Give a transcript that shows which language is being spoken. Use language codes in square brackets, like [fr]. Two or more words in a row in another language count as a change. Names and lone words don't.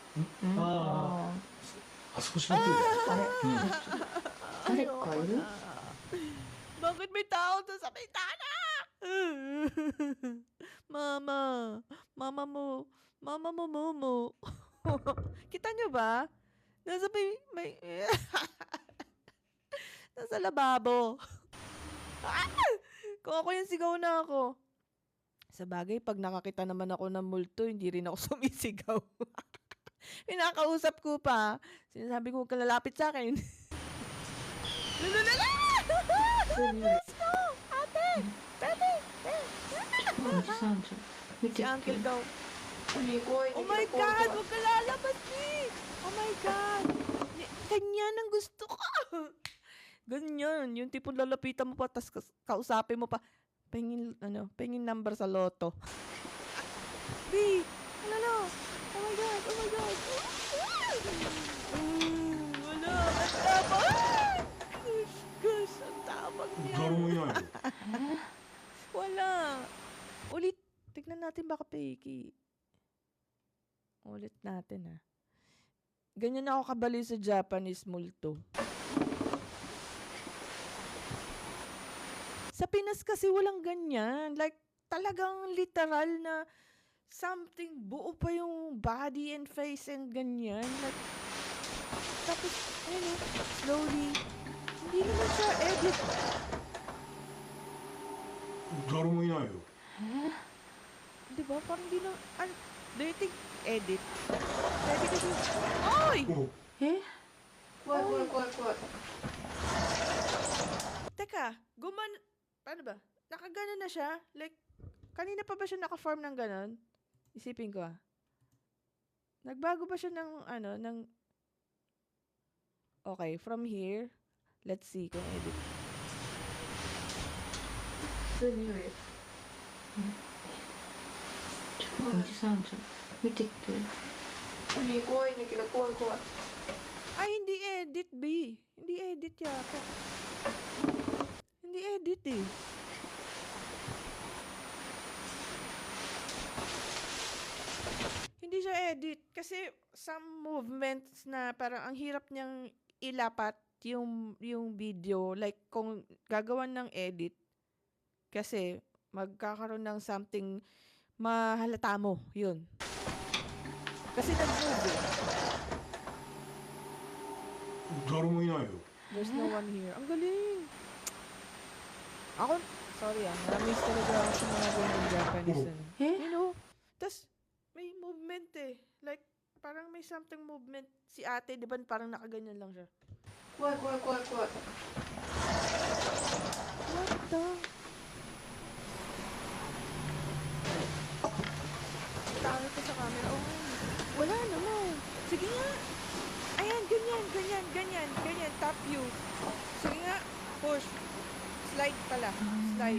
[ja] ああ、あそこ閉まってるじゃん。誰かいる？ [tl] Bakit may tao doon sa bintana? Mama, mama mo, Momo. Kita nyo ba? Nasa may nasa lababo. Kung ako yung sigaw na ako. Sa bagay, pag nakakita naman ako ng multo, hindi rin ako sumisigaw. Pinakausap ko pa. Sinasabi ko, huwag ka lalapit sa akin. Lululala! [en] Let's go! [tl] Ate! Ate! [ja] おじさんじゃん。見て [tl] Si Uncle [ja] て。 [tl] daw. [ja] 怖い [en] Oh my God! [tl] Huwag ka lalabas, ni! [en] Oh my God! [tl] Ganyan ang gusto ko! Ganyan. Yung tipong lalapitan mo pa, tas kausapin mo pa. Pengin number sa loto. B! Ano? [en] Oh my God! Oh my God! [tl] Wala! Ang tabang! Gosh! Ang tabang niya! [ja] 誰もいないよ。 [tl] Wala. Ulit. Tignan natin baka fake. Ulit natin Ganyan ako kabali sa Japanese multo. Sa Pinas kasi walang ganyan. Like, talagang literal na something, buo pa yung [en] body and face and [tl] ganyan. Like, tapos, slowly, hindi naman siya edit. 誰もいないよ。 Di ba? Parang di na, [en] do you think edit? [tl] Pwede kasi, oy! [ja] おえ？怖い怖い怖い怖い。 [tl] Teka, paano ba? Nakagano na siya? Like, kanina pa ba siya naka-form ng ganon? Isipin ko Nagbago ba siya ng, [en] okay, from here, let's see kung edit. [ja] 普通に見る。おじさんじゃん。見てきて。怖いんだけど怖い怖い。 [tl] Ay, hindi edit, B. Hindi edit yata. Hindi edit Hindi siya edit. Kasi [en] some movements [tl] na parang ang hirap niyang ilapat yung video. Like, kung gagawan ng edit, kasi magkakaroon ng something mahalata mo. Yun. Kasi nag-move [ja] 誰もいないよ。 [en] There's no one here. [tl] Ang galing. Ako, sorry na-miss talaga ako sa mga ganyan Japanese. [en] You know? [tl] Tas, may movement Like, parang may [en] something movement. [tl] Si ate, di ba parang nakaganyan lang siya. [ja] 怖い怖い怖い怖い。 [en] What the? [tl] Talo ko sa camera. Oh, wala naman. Sige nga. Ayan, ganyan. [en] Top view. [tl] Sige nga. Push. Slide pala. Slide.